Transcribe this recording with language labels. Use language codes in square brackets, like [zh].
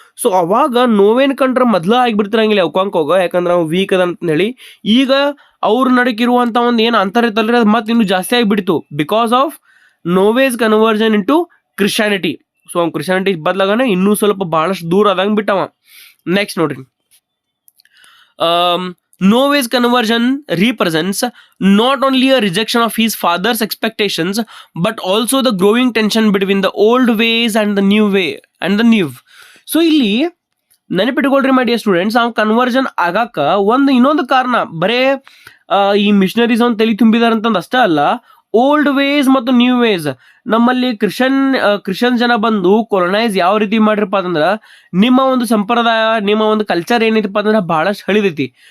[kn] So ಅವಾಗ ನೋವೇನ್ ಕಂಡ್ರೆ ಮೊದಲ ಆಗಿಬಿಡ್ತಿರಂಗಿಲ್ಲ ಒಕಾಂಕೋಗ, ಯಾಕಂದ್ರೆ ನಾವು ವೀಕ್ ಅದ ಅಂತ ಹೇಳಿ. ಈಗ ಅವ್ರ ನಡಕಿರುವಂಥ ಒಂದು ಏನು ಅಂತರ ಇರ್ತಲ್ರಿ, ಅದು ಮತ್ತೆ ಇನ್ನೂ ಜಾಸ್ತಿ ಆಗಿಬಿಡ್ತು, [en] Because of ನೋವೇಸ್ conversion into Christianity. [kn] So ಅವ್ನು ಕ್ರಿಶ್ಚಿಯಾನಿಟಿ ಬದಲಾಗನೆ ಇನ್ನೂ ಸ್ವಲ್ಪ ಭಾಳಷ್ಟು ದೂರ ಆದಂಗೆ ಬಿಟ್ಟವ. ನೆಕ್ಸ್ಟ್ ನೋಡ್ರಿ, [en] Nove's conversion represents not only a rejection of his father's expectations, but also the growing tension between the old ways and the new way and the new. [kn] So ಇಲ್ಲಿ ನೆನಪಿಟ್ಕೊಳ್ರಿ my dear students, ಅವ್ನು conversion ಆಗಾಕ ಇನ್ನೊಂದು ಕಾರಣ ಬರೇ ಈ missionaries ಅವ್ನು ತಲೆ ತುಂಬಿದಾರಂತಂದು ಅಷ್ಟೇ ಅಲ್ಲ, ಓಲ್ಡ್ ವೇಸ್ ಮತ್ತು ನ್ಯೂ ವೇಸ್. ನಮ್ಮಲ್ಲಿ ಕ್ರಿಶ್ಚಿಯನ್ ಜನ ಬಂದು ಕೊಲೊನೈಸ್ ಯಾವ ರೀತಿ ಮಾಡಿರಪ್ಪ ಅಂತಂದ್ರೆ, ನಿಮ್ಮ ಒಂದು ಸಂಪ್ರದಾಯ, ನಿಮ್ಮ ಒಂದು ಕಲ್ಚರ್ ಏನೈತಪ್ಪ ಅಂದ್ರೆ ಭಾಳಷ್ಟು ಹಳಿದೈತಿ.